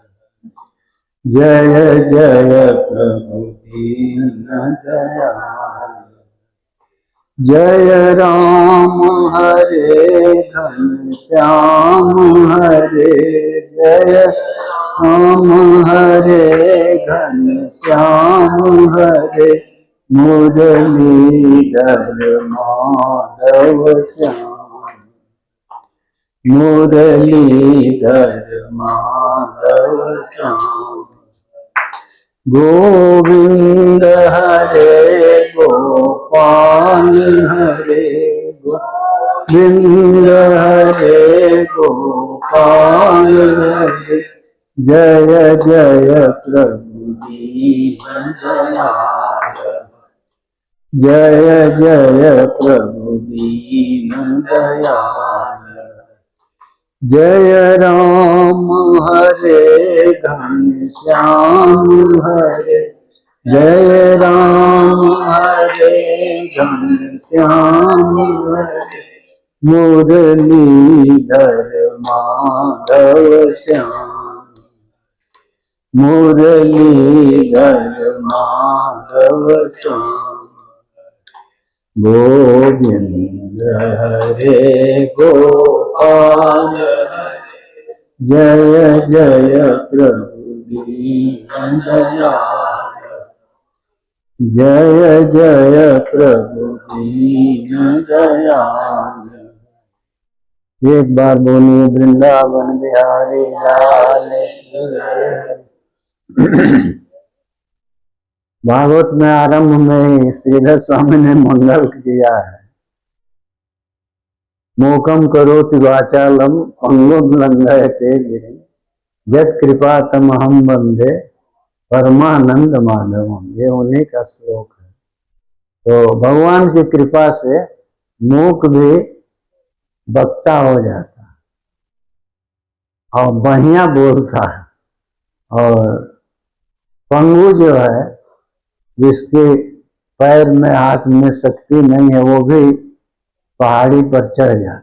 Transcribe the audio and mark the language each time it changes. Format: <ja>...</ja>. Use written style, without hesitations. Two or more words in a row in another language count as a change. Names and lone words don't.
<hi>जय जय प्रभु दीन दयाल। जय राम हरे घनश्याम हरे जय राम हरे घनश्याम हरे मुरलीधर माधव श्याम मुरलीधर माधव श्याम। गोविंद हरे गोपाल हरे गोविंद हरे गोपाल हरे जय जय प्रभु दीन दयाल। जय जय प्रभु दीन दयाल। जय राम हरे घनश्याम हरे जय राम हरे घनश्याम हरे मुरलीधर माधव श्याम मुरलीधर माधव श्याम। गोविंद हरे गोपाल जय जय प्रभु दीन दयाल। जय जय प्रभु दीन दयाल। एक बार बोलिए वृंदावन बिहारी लाल की जय। भागवत में आरंभ में श्रीधर स्वामी ने मंगल किया है।</hi> <sa>मोकम करोति वाचालम पंगुम लंघयते गिरिम जत कृपा तमहम वंदे परमानंद माधवम।</sa> <hi>ये उन्हीं का श्लोक है। तो भगवान की कृपा से मूक भी वक्ता हो जाता और बढ़िया बोलता है और पंगु जो है जिसके पैर में हाथ में शक्ति नहीं है वो भी पहाड़ी पर चढ़ जाता।</hi>